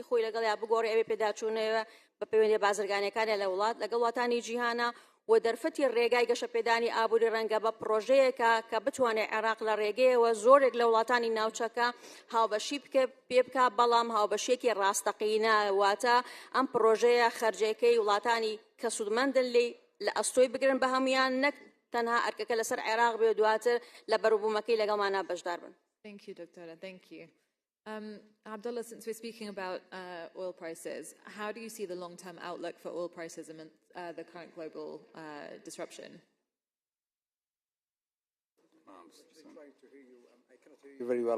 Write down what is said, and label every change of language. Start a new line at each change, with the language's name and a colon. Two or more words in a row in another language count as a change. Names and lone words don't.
Central Kurdish: خۆی لەگەڵ یا بگۆڕێ ئەوێ پێداچوونەوە بە پەیوەندی بازرگانیەکانە لەگەڵ وڵاتانی جیهانە و دەرفەتی ڕێگای گەشەپێدانی ئابووری ڕەنگە بە پرۆژەیەکە کە بتوانێت عێراق لە ڕێگەیەوە زۆرێک لە وڵاتانی ناوچەکە هاوبەشی پێ بکە بەڵام هاوبەشێکی ڕاستەقینە واتە ئەم پرۆژەیە خەرجەکەی وڵاتانی کە سوودمەندن لە ئەستۆی بگرن بە هەمویان نەک تەنها ئەرکەکە لەسەر عێراق بێ دواتر لە بەروبوومەکەی لەگەڵمانە بەشدار بن.
English: Thank you, Dr. Thank you. Abdullah, since we're speaking about oil prices, how do you see the long-term outlook for oil prices amid the current global disruption? Very well.